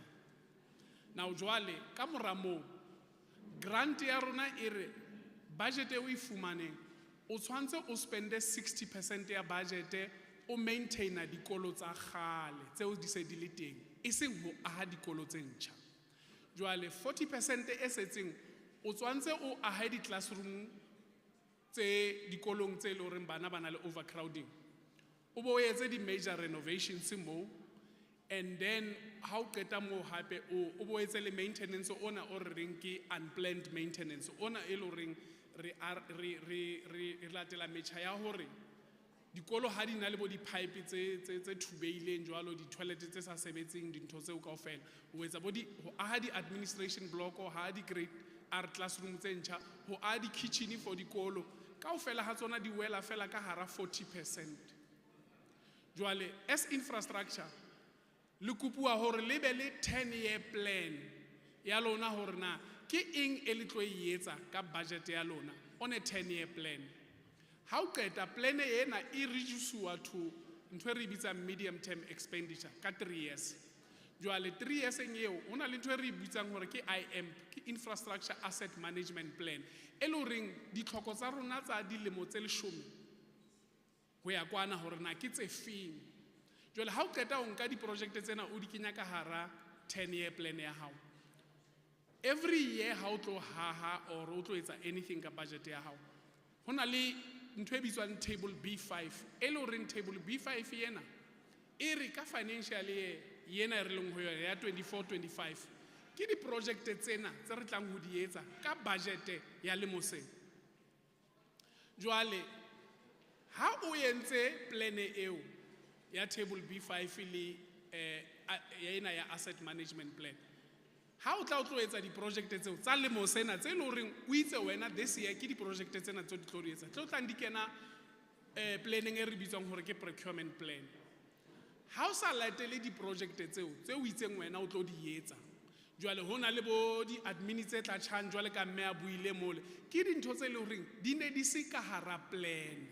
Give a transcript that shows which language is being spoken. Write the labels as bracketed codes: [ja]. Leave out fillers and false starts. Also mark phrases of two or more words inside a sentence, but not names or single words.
[st] Now jwale ka mora moo grant ya rona e re budget e o e fumaneng o tshwantse o spende 60% ya budget o maintaina dikolo tsa kgale tseo di se di le teng e seng ho aha dikolo tse ntjha. Jwale 40% e setseng o tshwantse o aha di-classroom tse dikolong tse le horeng bana ba na le overcrowding, o bo etse di- [en] major renovations [st] moo [en] And then [st] how keta mo hape o boetse le maintenance ona o re reng ke [en] unplanned maintenance [st] ona e lo reng re latela metjha ya hore dikolo ha di na le bo di-pipe tse thubeileng jwalo di-toilet tse sa sebetseng dintho tseo kaofela ho etsa bo ho aha di- [en] administration block [st] ho aha di- [en] grade R classroom [st] tse ntjha ho aha di-kitchen for dikolo kaofela ha tsona di wela fela ka hara 40%. Jwale [en] as infrastructure [st] le kupua hore le be le 10-year plan ya lona hore na ke eng e le tlo e etsa ka budget ya lona [en] on a 10-year plan. [st] How qeta plan ena e reducewa to ntwe re bitsa [en] medium term expenditure [st] ka 3 years. Jwale 3 years eo ona le ntwe re bitsang hore ke IMP ke [en] infrastructure asset management plan [st] e lo reng ditlhoko tsa rona tsa dilemo tse 10 go ya kwana hore na ke tse feng. Jwale ha o qeta o nka di-project tsena o di kenya ka hara 10-year plan ya hao, every year ha o tlo haha or o tlo etsa anything ka budget ya hao ho na le ntho e bitswang table B5 e lo reng table B5 yena e re ka financial yena re leng ho yona ya 24-25 ke di-project tsena tse re tlang ho di etsa ka budget ya lemose. Jwale ha o entse plan eo ya table B5 le yena ya [en] asset management plan, [st] ha o tla o tlo etsa di-project tseo tsa lemo sena tse lo reng o itse wena [en] this year [st] ke di-project tsena tse di tlo di etsa tlo tlang di kena planning e re bitswang hore ke [en] procurement plan. [st] Ha o sa latele di-project tseo tse o itseng wena o tlo di etsa, jwale ho na le bo di-admin tse tla tjhang jwale ka mme a buile mole ke dintho tse le reng di ne di se ka hara plan.